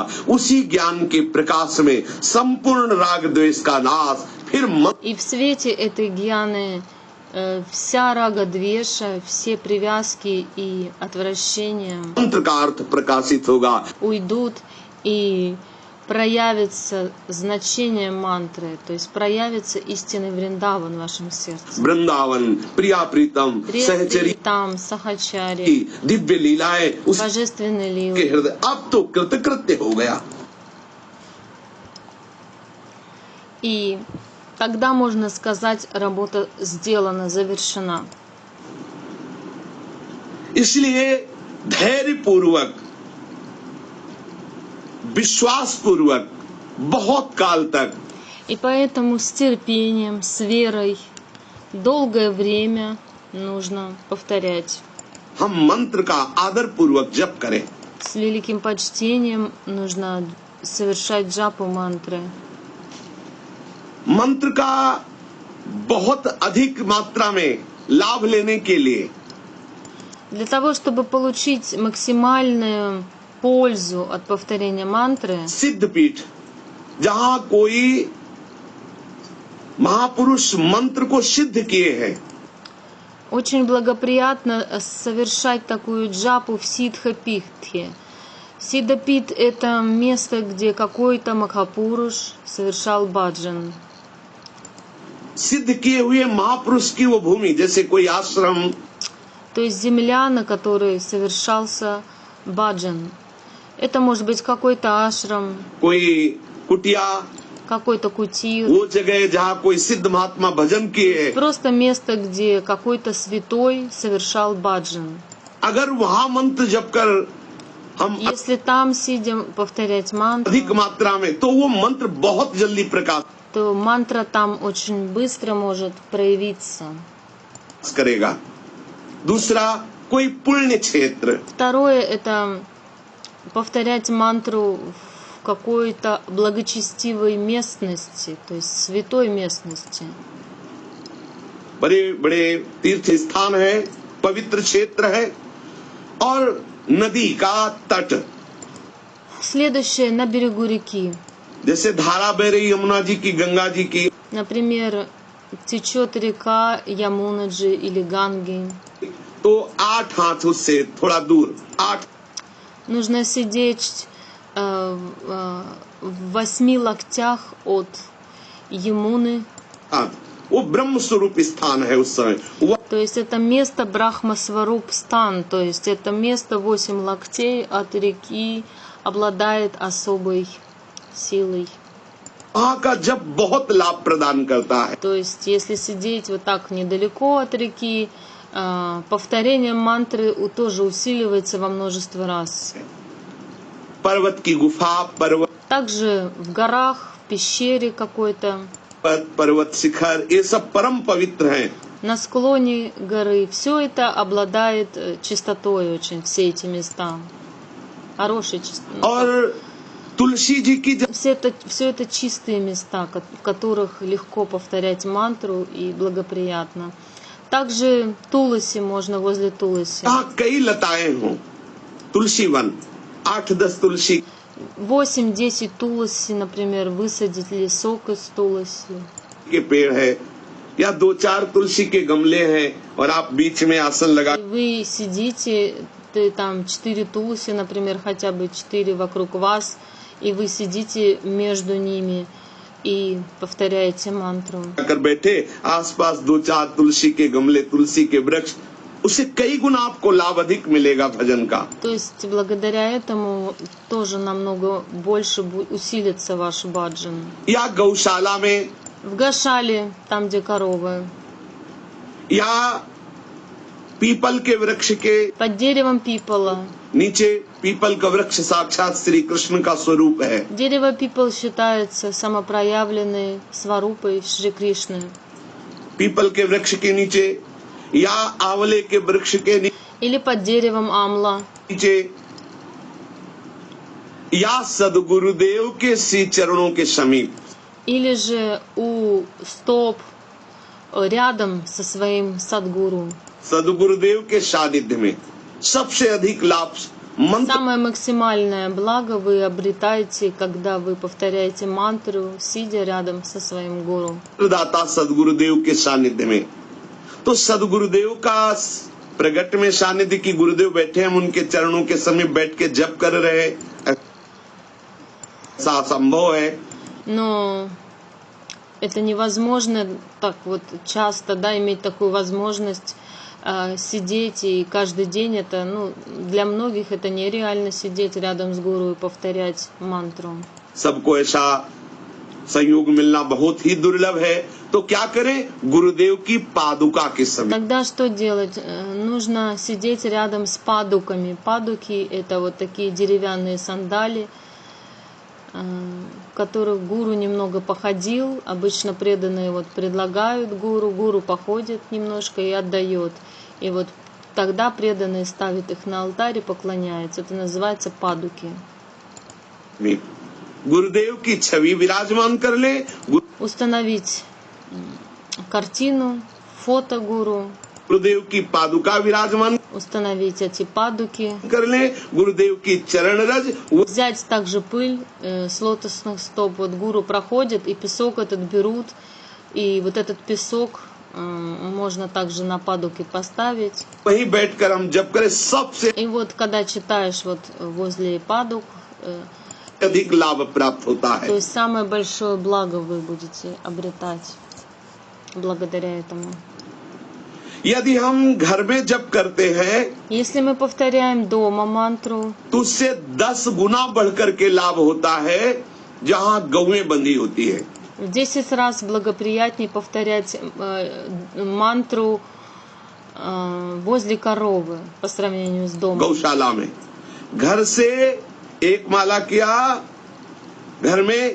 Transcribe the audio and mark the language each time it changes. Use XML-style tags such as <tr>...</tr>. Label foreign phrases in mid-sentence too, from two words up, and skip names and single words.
<hi>उसी ज्ञान के प्रकाश में संपूर्ण राग द्वेष का नाश, फिर</hi> <ru>и в свете этой гьяны вся</ru> <hi>राग द्वेष,</hi> <ru>все привязки и отвращения</ru> <hi>मंत्र का अर्थ प्रकाशित होगा।</hi> <ru>уйдут, и проявится значение мантры, то есть проявится истинный Вриндаван в вашем сердце.</ru> <hi>वृंदावन, प्रिया प्रीतम, सहचरी</hi> <ru>Там Сахачари,</ru> <hi>की दिव्य लीलाएं उसके</hi> <ru>божественные ливы.</ru> <hi>हृदय अब तो कृतकृत्य हो गया।</hi> <ru>И тогда можно сказать, работа сделана, завершена.</ru> <hi>इसलिए धैर्य पूर्वक, विश्वास पूर्वक बहुत काल तक</hi> <ru>И поэтому с терпением, с верой, долгое время нужно повторять.</ru> <hi>हम मंत्र का आदर पूर्वक जप करें।</hi> <ru>С великим почтением нужно совершать джапу мантры.</ru> <hi>मंत्र का बहुत अधिक मात्रा में लाभ लेने के लिए</hi> <ru>Для того, чтобы получить максимальную пользу от повторения мантры,</ru> <hi>सिद्धपीठ, जहाँ कोई महापुरुष मंत्र को सिद्ध किए हैं,</hi> <ru>очень благоприятно совершать такую джапу в Сиддха-питхе. Сиддха-пит — это место, где какой-то Махапуруш совершал баджан.</ru> <hi>सिद्ध किए हुए महापुरुष की वो भूमि, जैसे कोई आश्रम,</hi> <ru>То есть земля, на которой совершался баджан. Это может быть какой-то ашрам,</ru> <hi>कोई कुटिया,</hi> <ru>какой-то кутир,</ru> <hi>वो जगह जहाँ कोई सिद्ध महात्मा भजन किए,</hi> <ru>просто место, где какой-то святой совершал баджан.</ru> <hi>अगर वहाँ मंत्र जप कर हम</hi> <ru>Если там, сидя, повторять мантру,</ru> <hi>अधिक मात्रा में, तो वो मंत्र बहुत जल्दी प्रकाश</hi> <ru>то мантра там очень быстро может проявиться.</ru> <hi>करेगा। दूसरा, कोई पुण्य क्षेत्र,</hi> <ru>Второе — это повторять мантру в какой-то благочестивой местности, то есть святой местности.</ru> <hi>बड़े बड़े तीर्थ स्थान है, पवित्र क्षेत्र है, और नदी का तट,</hi> <ru>Следующее — на берегу реки.</ru> <hi>जैसे धारा बह रही यमुना जी की, गंगा जी की,</hi> <ru>Например, течет река Ямунаджи или Ганги.</ru> <hi>तो 8 हाथ उससे थोड़ा दूर, 8</hi> <ru>Нужно сидеть в 8 локтях от Ямуны.</ru> <hi>हाथ, वो ब्रह्म स्वरूप स्थान है उस समय। वो</hi> <ru>То есть это место</ru> <hi>ब्रह्म स्वरूप स्थान,</hi> <ru>то есть это место 8 локтей от реки обладает особой силой.</ru> <hi>वहाँ का जप बहुत लाभ प्रदान करता है।</hi> <ru>То есть если сидеть вот так недалеко от реки, повторение мантры тоже усиливается во множество раз.</ru> <hi>पर्वत की गुफा, पर्वत</hi> <ru>Также в горах, в пещере какой-то,</ru> <hi>पर्वत शिखर, ये सब परम पवित्र हैं।</hi> <ru>на склоне горы. Все это обладает чистотой очень, все эти места. Хорошей чистотой.</ru> <hi>और तुलसी जी की</hi> <ru>Все это чистые места, в которых легко повторять мантру и благоприятно. Также Туласи можно возле Туласи.</ru> <hi>जहाँ कई लताएं हों, तुलसी वन, 8-10 तुलसी</hi> <ru>8-10 Туласи, например, высадить лесок из Туласи.</ru> <hi>के पेड़ है, या 2-4 तुलसी के गमले हैं, और आप बीच में आसन लगा</hi> <ru>И вы сидите, там 4 Туласи, например, хотя бы 4 вокруг вас, и вы сидите между ними и повторяете мантру.</ru> <hi>कर बैठे, आसपास 2-4 तुलसी के गमले, तुलसी के वृक्ष, उससे कई गुना आपको लाभ अधिक मिलेगा भजन का।</hi> <ru>То есть благодаря этому тоже намного больше усилится ваш баджан.</ru> <hi>या गौशाला में,</hi> <ru>В Гашале, там где коровы,</ru> <hi>या पीपल के वृक्ष के</hi> <ru>под деревом пипола.</ru> <hi>नीचे, पीपल का वृक्ष साक्षात श्री कृष्ण का स्वरूप है।</hi> <ru>Дерево пипал считается самопроявленной сварупой Шри Кришны.</ru> <hi>पीपल के वृक्ष के नीचे, या आंवले के वृक्ष के</hi> <ru>Или под деревом амла.</ru> <hi>नीचे, या सदगुरुदेव के श्री चरणों के समीप,</hi> <ru>Или же у стоп рядом со своим садгуру.</ru> <hi>सदगुरुदेव के सानिध्य में सबसे अधिक लाभ मंत्र</hi> <ru>Самое максимальное благо вы обретаете, когда вы повторяете мантру, сидя рядом со своим гуру.</ru> <hi>दाता सदगुरुदेव के सानिध्य में। तो सदगुरुदेव का प्रगट में सानिध्य की, गुरुदेव बैठे, हम उनके चरणों के समीप बैठ के जप कर रहे। ऐसा संभव है।</hi> <ru>Но это невозможно так вот часто, да, иметь такую возможность сидеть и каждый день это, ну, для многих это нереально сидеть рядом с гуру и повторять мантру.</ru> <hi>सबको ऐसा संयोग मिलना बहुत ही दुर्लभ है, तो क्या करें? गुरुदेव की पादुका के समय</hi> <ru>Тогда что делать? Нужно сидеть рядом с падуками. Падуки — это вот такие деревянные сандали, в которых гуру немного походил. Обычно преданные вот предлагают гуру походит немножко и отдает. И вот тогда преданные ставят их на алтарь и поклоняются. Это называется падуки.</ru> <hi>में गुरुदेव की छवि विराजमान कर ले,</hi> <ru>Установить картину, фото гуру,</ru> <hi>गुरुदेव की पादुका विराजमान</hi> <ru>установить эти падуки,</ru> <hi>कर ले, गुरुदेव की चरण रज</hi> <ru>взять также пыль с лотосных стоп. Вот гуру проходит, и песок этот берут, и вот этот песок можно также на падуки поставить.</ru> <hi>वहीं बैठकर हम जप करें, सबसे</hi> <ru>И вот когда читаешь вот возле падук,</ru> <hi>अधिक लाभ प्राप्त होता</hi> <ru>то</ru> <hi>है।</hi> <ru>есть самое большое благо вы будете обретать благодаря этому.</ru> <hi>यदि हम घर में जप करते हैं</hi> <ru>Если мы повторяем дома мантру,</ru> <hi>तो उससे 10 गुना बढ़कर के लाभ होता है जहाँ गौएं बंधी होती है।</hi> <ru>в 10 раз благоприятнее повторять мантру возле коровы по сравнению с домом.</ru> <hi>गौशाला में घर से एक माला किया घर में,</hi>